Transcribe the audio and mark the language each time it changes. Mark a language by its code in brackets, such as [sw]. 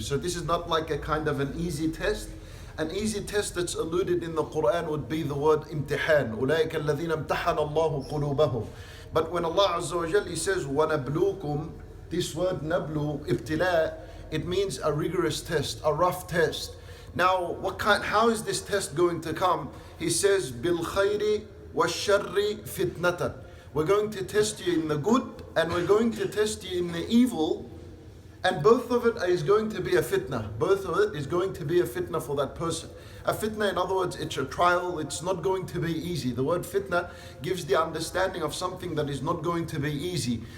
[en] So this is not like a kind of an easy test. An easy test that's alluded in the Quran would be the word imtihan. [ar] أُولَٰئِكَ الَّذِينَ امْتَحَنَ اللَّهُ قُلُوبَهُم. [en] But when Allah Azza wa Jal, He says, [ar] وَنَبْلُوكُم, [en] this word nablu, ibtila, it means a rigorous test, a rough test. Now, how is this test going to come? He says, [ar] بِالْخَيْرِ وَالشَّرِّ فِتْنَةً. [en] We're going to test you in the good and we're going to test you in the evil, and both of it is going to be a fitna. Both of it is going to be a fitna for that person. A fitna, in other words, it's a trial. It's not going to be easy. The word fitna gives the understanding of something that is not going to be easy.